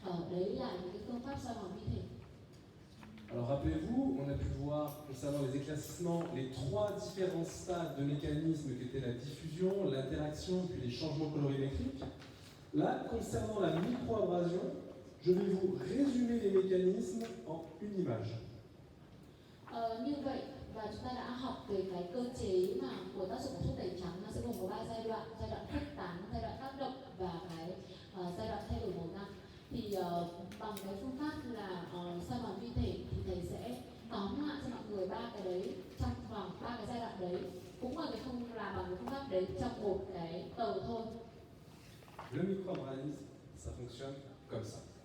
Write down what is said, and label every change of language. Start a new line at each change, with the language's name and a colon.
Vietnamese: Đấy là những cái phương pháp soi mòn vi thể.
French: Alors rappelez-vous, on a pu voir concernant les éclaircissements les trois différents stades de mécanisme qui étaient la diffusion, l'interaction puis les changements colorimétriques. Là, concernant la microabrasion, je vais vous résumer les mécanismes en une image.
Vietnamese: Như vậy, và chúng ta đã học về cái cơ chế mà của tác dụng của thuốc tẩy trắng, nó sẽ gồm có 3 giai đoạn khuếch tán, giai đoạn tác động và cái giai đoạn thay đổi màu răng. Thì bằng cái phương pháp là soi mòn vi thể thì thầy sẽ tóm lại cho mọi người ba cái đấy trong vòng 3 cái giai đoạn đấy, cũng là cái không làm bằng cái phương pháp đấy trong một cái tờ thôi.
French: Le microabrasif, ça fonctionne comme ça.